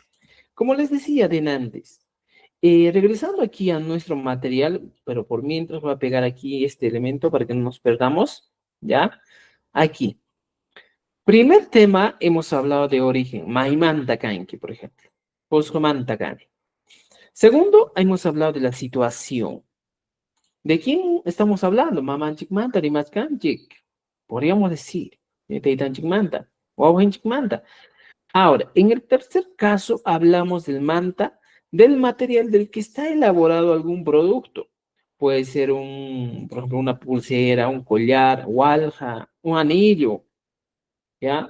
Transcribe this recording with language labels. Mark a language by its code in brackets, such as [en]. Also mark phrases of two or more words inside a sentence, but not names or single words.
[es] Como les decía de antes, regresando aquí a nuestro material, pero por mientras voy a pegar aquí este elemento para que no nos perdamos, ¿ya? Aquí. Primer tema, hemos hablado de origen, Maimantakanki, por ejemplo. [qu] Poshumantakani. [es] Segundo, hemos hablado de la situación. ¿De quién estamos hablando? [qu] Mamanchik manta, rimaskanchik. [es] Podríamos decir, [qu] Teitanchik manta, Wauhenchik manta. [es] Ahora, en el tercer caso, hablamos del manta, del material del que está elaborado algún producto. Puede ser por ejemplo, una pulsera, un collar, walja, un anillo, ¿ya?